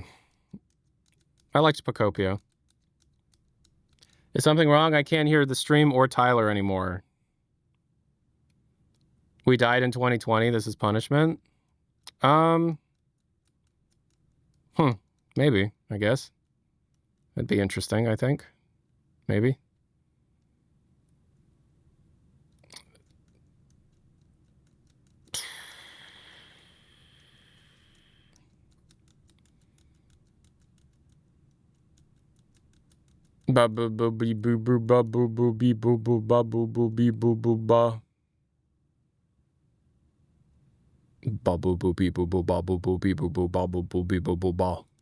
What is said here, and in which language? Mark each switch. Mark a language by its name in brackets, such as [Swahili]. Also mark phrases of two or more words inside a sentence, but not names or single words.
[English] I liked Pocopia. Is something wrong? I can't hear the stream or Tyler anymore. We died in 2020. This is punishment. Maybe, I guess. That'd be interesting, I think. Maybe. Ba boo boo bee boo boo ba boo boo bee boo boo ba boo boo bee boo boo ba. Ba boo boo bee boo boo ba boo boo bee boo boo ba boo boo bee boo boo ba.